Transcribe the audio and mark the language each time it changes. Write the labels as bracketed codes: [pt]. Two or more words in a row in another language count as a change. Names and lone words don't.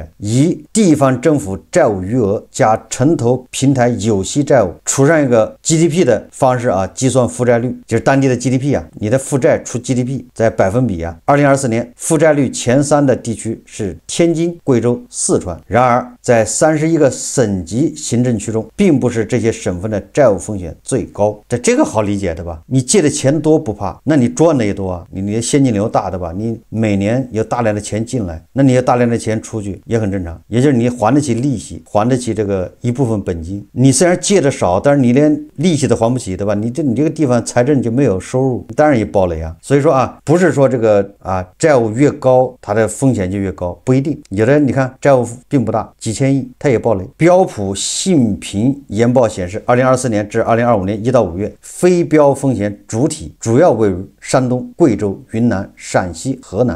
[zh] 以地方政府債務餘額加城投平台有息債務除上一個 GDP 的方式啊，計算負債率，就是当地的 GDP 啊，你的負債除 GDP 在百分比啊。2024年負債率前3的地區是天津、貴州、四川。然而，在31個省級行政區中，並不是這些省份的債務風險最高。這個好理解對吧？你借的錢多不怕，那你賺的也多啊，你的現金流大對吧？你每年有大量的錢進來，那你有大量的錢出去也很正常，也就是你還得起利息，還得起這個一部分本金。你雖然借的少，但是你連利息都還不起對吧？你這個地方財政就沒有收入，當然也暴雷啊。所以說啊，不是說這個債務越高它的風險就越高，不一定。有的你看債務並不大，幾千億它也暴雷。標普信評研報顯示，2024年至2025年1到5月，非標風險主體主要位於山東、貴州、雲南、陝西、河南。